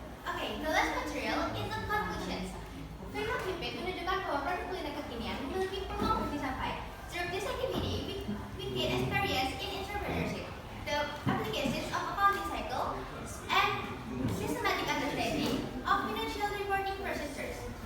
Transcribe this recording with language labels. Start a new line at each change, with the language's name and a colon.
English: Okay, the last material is the conclusions.
Indonesian: Firma Flipit menunjukkan bahwa produk kuliner kekinian memiliki peluang bisnis sampai.
English: Through this activity, we gain experience in entrepreneurship, the applications of accounting cycle, and systematic understanding of financial reporting procedures.